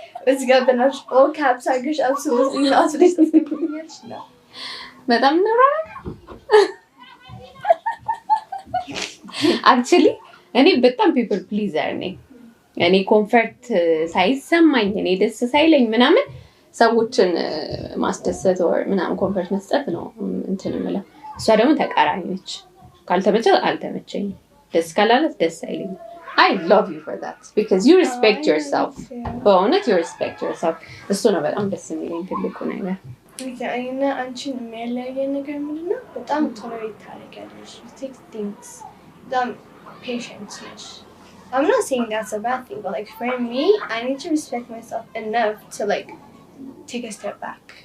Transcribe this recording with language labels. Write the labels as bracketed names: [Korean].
[English] It's got the all caps I guess absolutely not no. [Amharic] በጣም ነው actually እኔ በጣም people pleaser ነኝ። እኔ ኮምፈርት ሳይሰማኝ እኔ ደስ ሳይለኝ ምናምን ሰዎችን ማስደሰት or ምናምን ኮምፈርት መስጠት ነው እንትን ማለት እሷ ደግሞ ተቃራኒ ነች። ካልተመቸ አልተመቸኝ ደስ ካላለት ደስ አይለኝ። [English] I love you for that because you respect yourself. [Amharic] በእውነት [English] you respect yourself. [Amharic] እሱ ነው በጣም ደስ የሚለኝ ትልቁ ነገር። እና አንቺን የሚያለያየን ነገር ምንድነው? በጣም ቶለሬት ታደርጊያለሽ። [English] You take things. [Amharic] በጣም patient ነሽ። [English] I'm not saying that's a bad thing, but like for me, I need to respect myself enough to like take a step back.